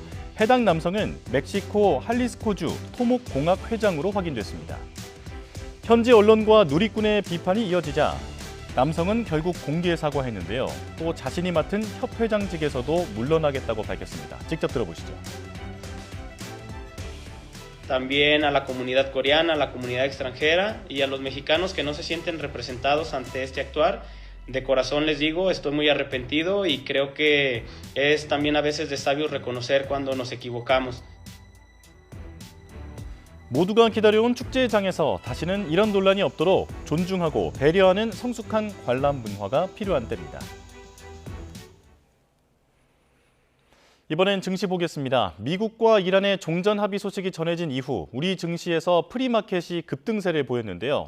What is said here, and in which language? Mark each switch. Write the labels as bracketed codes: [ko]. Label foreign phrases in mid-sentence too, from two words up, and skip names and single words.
[ko] 해당 남성은 멕시코 할리스코주 토목공학 회장으로 확인됐습니다. 현지 언론과 누리꾼의 비판이 이어지자 남성은 결국 공개 사과했는데요. 또 자신이 맡은 협회장직에서도 물러나겠다고 밝혔습니다. 직접 들어보시죠. [es] También a la comunidad coreana, a la comunidad extranjera y a los mexicanos que no se sienten representados ante este actuar. De corazón les digo, estoy muy arrepentido y creo que es también a veces de sabios reconocer cuando nos equivocamos. [ko] 모두가 기다려온 축제장에서 다시는 이런 논란이 없도록 존중하고 배려하는 성숙한 관람 문화가 필요한 때입니다. 이번엔 증시 보겠습니다. 미국과 이란의 종전 합의 소식이 전해진 이후 우리 증시에서 프리마켓이 급등세를 보였는데요.